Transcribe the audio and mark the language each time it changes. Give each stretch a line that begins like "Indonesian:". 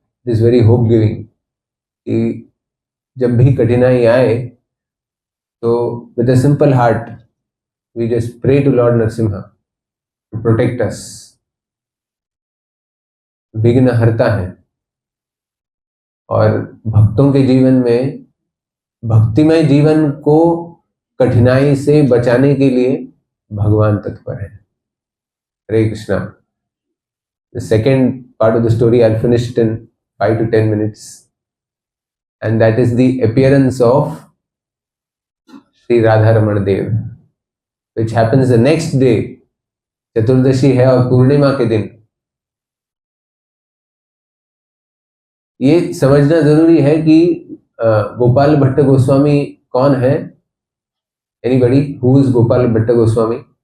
English: this very hope giving
Hindi: कि जब भी कठिनाई आए तो
English: With a simple heart we just pray to lord Narasimha to protect us.
Hindi: विघ्न हरता है। और भक्तों के जीवन में, भक्तिमय जीवन को कठिनाई से बचाने के लिए भगवान तत्पर है। हरे Krishna.
English: The second part of the story I'll finish it in 5 to 10 minutes, and that is the appearance of Sri Radha Raman Dev, which happens the next day.
Hindi: चतुर्दशी है और पूर्णिमा के दिन। ये समझना जरूरी है कि गोपाल भट्ट गोस्वामी कौन है।
English: Anybody who is Gopal Bhatt Goswami?